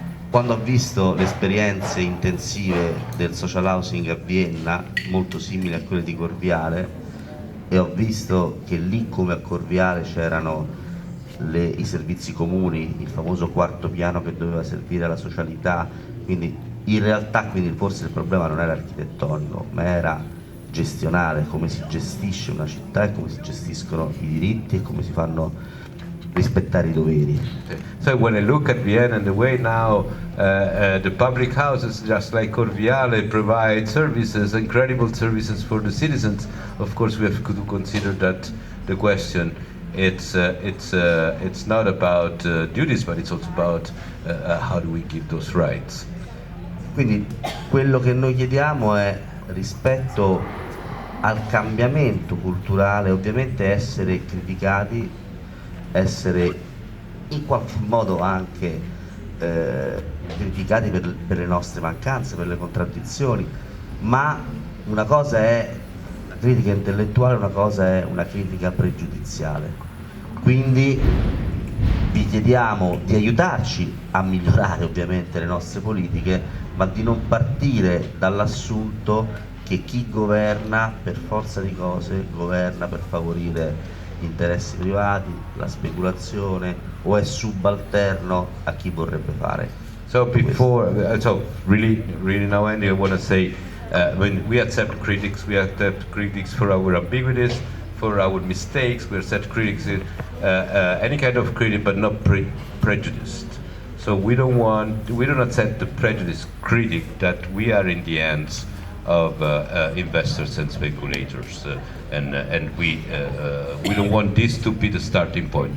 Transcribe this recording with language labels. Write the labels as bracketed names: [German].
[Italian] Quando ho visto le esperienze intensive del social housing a Vienna, molto simili a quelle di Corviale, e ho visto che lì come a Corviale c'erano i servizi comuni, il famoso quarto piano che doveva servire alla socialità, quindi in realtà forse il problema non era architettonico, ma era gestionale, come si gestisce una città e come si gestiscono i diritti e come si fanno rispettare i doveri. [English] So when I look at Vienna and the way now the public houses, just like Corviale, provide services, incredible services for the citizens, of course we have to consider that the question it's not about duties, but it's also about how do we give those rights. [Italian] Quindi quello che noi chiediamo è rispetto al cambiamento culturale, ovviamente essere criticati, essere in qualche modo anche criticati per le nostre mancanze, per le contraddizioni, ma una cosa è la critica intellettuale, una cosa è una critica pregiudiziale. Quindi vi chiediamo di aiutarci a migliorare ovviamente le nostre politiche, ma di non partire dall'assunto che chi governa per forza di cose governa per favorire gli interessi privati, la speculazione, o è subalterno a chi vorrebbe fare. [English] So before, so really now, Andy, I want to say, when we accept critics for our ambiguities, for our mistakes. We accept critics in any kind of critic, but not prejudiced. So we don't accept the prejudiced critic that we are in the hands of investors and speculators, and we don't want this to be the starting point.